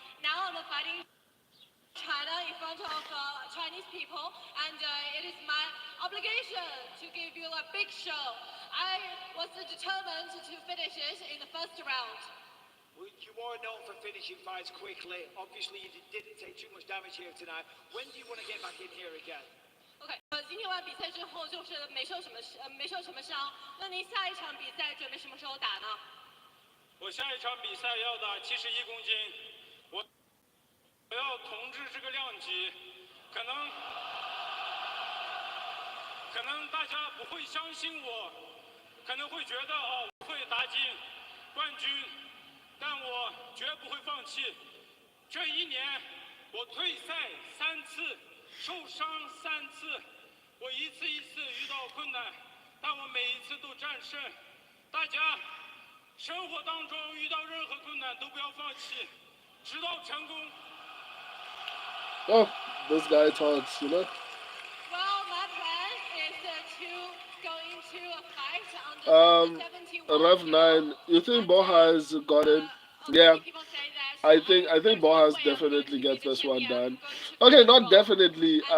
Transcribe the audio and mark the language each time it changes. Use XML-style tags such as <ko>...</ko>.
<en>Now I'm fighting China in front of Chinese people, and it is my obligation to give you a big show. I was determined to finish it in the first round. You are known for finishing fights quickly. Obviously, you didn't take too much damage here tonight. When do you want to get back in here again?</en> <zh>OK，今天完比赛之后就是没受什么伤。那您下一场比赛准备什么时候打呢？我下一场比赛要打71公斤，我要统治这个量级，可能大家不会相信我，可能会觉得我会打进冠军，但我绝不会放弃。这一年我退赛3次。受伤3次，我一次一次遇到困难，但我每一次都战胜。大家生活当中遇到任何困难都不要放弃，直到成功。</zh> <en>Oh, this guy talks, you know. Well, my plan is to go into a fight on the 71. Rev 9. You think Bohas got it? Yeah. I think Bohas definitely gets this one done. Okay, not definitely.</en>